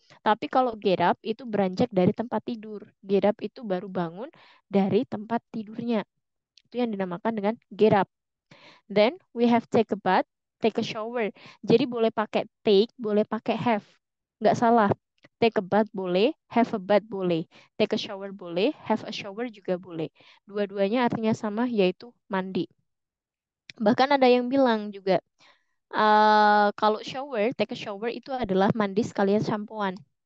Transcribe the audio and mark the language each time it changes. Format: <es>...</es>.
<id>Tapi kalau get up itu beranjak dari tempat tidur. Get up itu baru bangun dari tempat tidurnya. Itu yang dinamakan dengan get up.</id> <en>Then we have take a bath, take a shower.</en> <id>Jadi boleh pakai take, boleh pakai have. Nggak salah.</id> <en>Take a bath</en> <id>boleh,</id> <en>have a bath</en> <id>boleh.</id> <en>Take a shower</en> <id>boleh,</id> <en>have a shower</en> <id>juga boleh. Dua-duanya artinya sama, yaitu mandi. Bahkan ada yang bilang juga, kalau shower,</id> <en>take a shower</en> <id>itu adalah mandi sekalian shampoan.</id>